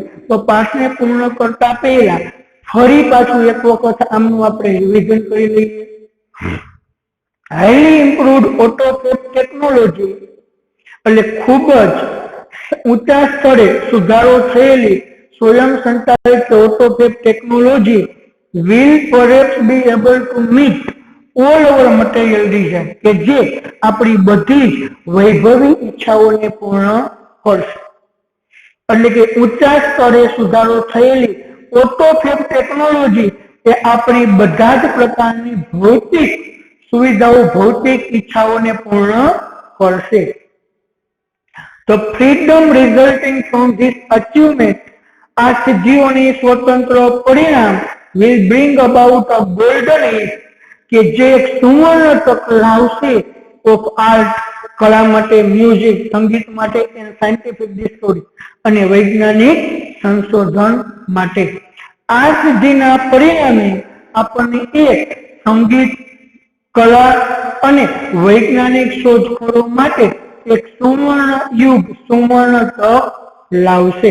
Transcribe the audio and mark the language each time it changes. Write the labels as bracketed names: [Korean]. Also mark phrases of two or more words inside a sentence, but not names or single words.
[Gujarati] તો પાઠને પૂર્ણ કરતા પહેલા ફરી પાછું એક વખત આમનું આપણે રિવિઝન કરી લઈએ. [English] highly improved autofab technology [Gujarati] એટલે ખૂબ જ ઊંચા સ્તરે સુધારો થયેલી સ્વયં સંચાલિત [English] autofab technology will perhaps be able to meet all our material desires, [Gujarati] કે જે આપણી બધી જ વૈભવી ઈચ્છાઓને પૂર્ણ કરશે. એટલે કે ઊંચા સ્તરે સુધારો થયેલી [English] autofab technology [Gujarati] એ આપણી બધા જ પ્રકારની ભૌતિક સુવિધાઓ, ભૌતિક ઈચ્છાઓને પૂર્ણ કરશે. [English] The freedom resulting from this achievement, [Gujarati] આ સિદ્ધિઓની સ્વતંત્ર પરિણામ [English] will bring about a golden age, [Gujarati] કે જે એક સુવર્ણ તક લાવશે [English] of art, [Gujarati] કળા માટે મ્યુઝિક, સંગીત માટે [English] scientific discovery [Gujarati] અને વૈજ્ઞાનિક સંશોધન માટે. આ સિદ્ધિના પરિણામે આપણને એક સંગીત, કલા અને વૈજ્ઞાનિક શોધખોળો માટે એક સુવર્ણ યુગ, સુવર્ણ તક લાવશે.